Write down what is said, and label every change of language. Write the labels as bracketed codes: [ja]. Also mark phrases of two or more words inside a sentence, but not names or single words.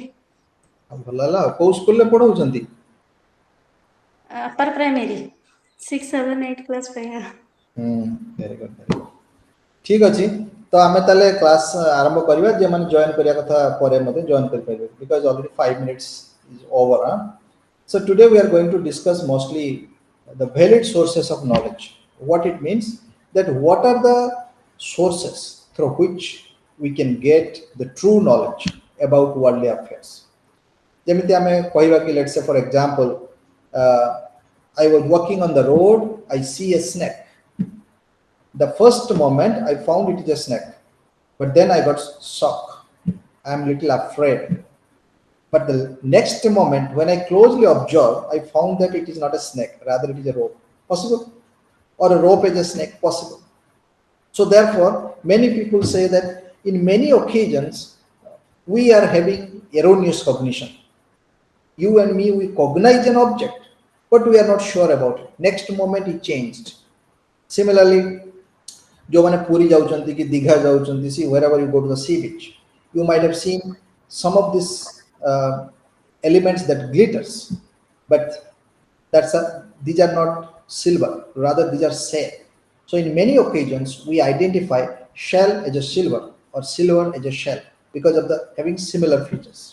[or] ଭଲ ହେଲା। ଆଉ କୋଉ ସ୍କୁଲରେ ପଢଉଛନ୍ତି? [en] upper primary [or] 6, 7, 8 କ୍ଲାସ୍ ପାଇଁ। ହୁଁ, [en] very good very good. [or] ଠିକ୍ ଅଛି, ତ ଆମେ ତାହେଲେ କ୍ଲାସ୍ ଆରମ୍ଭ କରିବା। ଯେଉଁମାନେ ଜଏନ୍ କରିବା କଥା ପରେ ମଧ୍ୟ ଜଏନ୍ କରିପାରିବେ, [en] because already 5 minutes is over. [or] Huh? [en] So today we are going to discuss mostly the valid sources of knowledge. What it means, that what are the sources through which we can get the true knowledge about worldly affairs. [or] ଯେମିତି ଆମେ କହିବା କି, [en] let's say for example, uh, I was walking on the road, I see a snake. The first moment I found it is a snake, but then I got shocked. I am little afraid. But the next moment, when I closely observed, I found that it is not a snake, rather it is a rope. Possible? Or a rope is a snake? Possible. So therefore, many people say that in many occasions we are having erroneous cognition. You and me, we cognize an object, but we are not sure about it. Next moment it changed. Similarly, [or] ଯୋଉମାନେ ପୁରୀ ଯାଉଛନ୍ତି କି ଦିଘା ଯାଉଛନ୍ତି, [en] see wherever you go to the sea beach, you might have seen some of these elements that glitters, but these are not silver, rather these are shell. So in many occasions we identify shell as a silver or silver as a shell because of the having similar features.